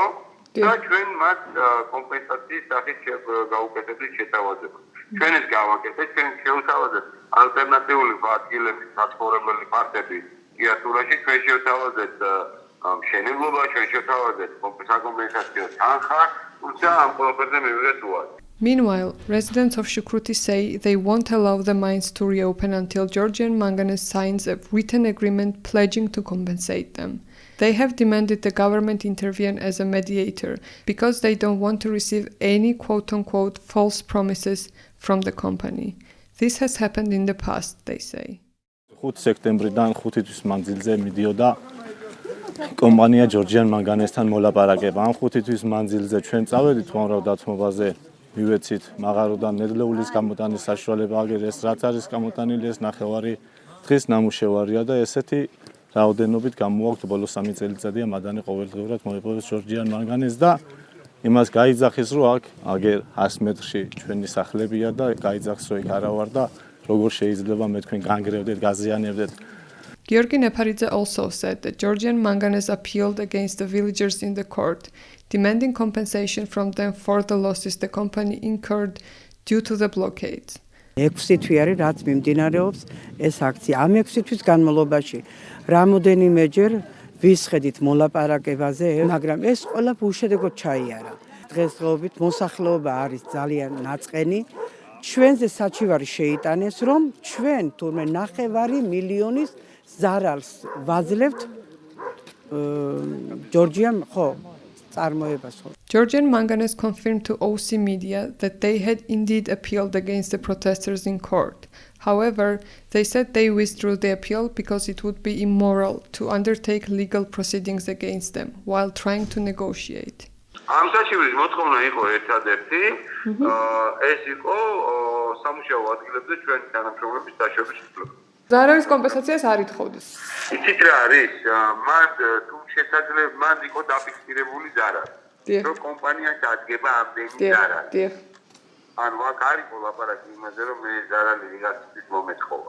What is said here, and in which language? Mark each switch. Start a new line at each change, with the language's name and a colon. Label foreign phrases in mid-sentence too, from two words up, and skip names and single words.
Georgian: და ჩვენ მათ კომპენსაციის სახით გავუკეთებთ შეთავაზებას. ჩვენ ეს გავაკეთეთ, ჩვენ შევთავაზეთ ალტერნატიული ადგილების საცხოვრებელი პარტები Chiaturაში, ჩვენ შევთავაზეთ მშენებლობა, ჩვენ შევთავაზეთ საკომპენსაციო თანხა, თუმცა ამ ყველაფერზე მივიღეთ უარი.
English: Meanwhile, residents of Shukruti say they won't allow the mines to reopen until Georgian Manganese signs a written agreement pledging to compensate them. They have demanded the government intervene as a mediator because they don't want to receive any quote-unquote false promises from the company. This has happened in the past, they say.
Georgian: 5 სექტემბრიდან 5 თვის მანძილზე მიდიოდა კომპანია Georgian Manganese-თან მოლაპარაკება. ამ 5 თვის მანძილზე ჩვენ წავედით უამრავ დათმობაზე, მივეცით მაღაროდან ნედლეულის გამოტანის საშუალება, აგერ ეს რაც არის გამოტანილი, ეს ნახევარი დღის ნამუშევარია და ესეთი რაოდენობით გამოაქვთ ბოლო 3 წელიწადია მადანი ყოველდღიურად მოიპოვეს Georgian Manganese და იმას გაიძახის, რომ აქ აგერ 100 მეტრში ჩვენი სახლებია და გაიძახს, რომ იქ არა ვარ და როგორ შეიძლება მე თქვენ განგრევდეთ, გაზიანებდეთ.
English: Georgi Neparidze also said that Georgian Manganese appealed against the villagers in the court, demanding compensation from them for the losses the company incurred due to the blockades.
Georgian: 6 თვე არის რაც მიმდინარეობს ეს აქცია. ამ 6 თვის განმავლობაში რამოდენიმეჯერ ვისხედით მოლაპარაკებაზე, მაგრამ ეს ყველა უშედეგოდ ჩაიარა. დღესდღეობით მოსახლეობა არის ძალიან ნაწყენი. ჩვენზე საჩივარი შეიტანეს, რომ ჩვენ თურმე 9 მილიონის ზარალს ვაძლევთ Georgian
English: Georgian Manganese confirmed to OC Media that they had indeed appealed against the protesters in court. However, they said they withdrew the appeal because it would be immoral to undertake legal proceedings against them while trying to negotiate.
Georgian: ამ საჩივრის მოთხოვნა იყო ერთადერთი, ეს იყო სამუშაო ადგილებზე ჩვენი თანამშრომლების დაშვების უფლება. ზარალის კომპენსაციას არ ითხოვდით. იცით რა არის? მან თუ შესაძლოა მან იყო დაფიქსირებული ზარალი. რომ კომპანია დადგება ამდენი ზარალი. ანუ აქ არის ლაპარაკი იმაზე, რომ მე ზარალი ვიღაცის მომეთხოვა.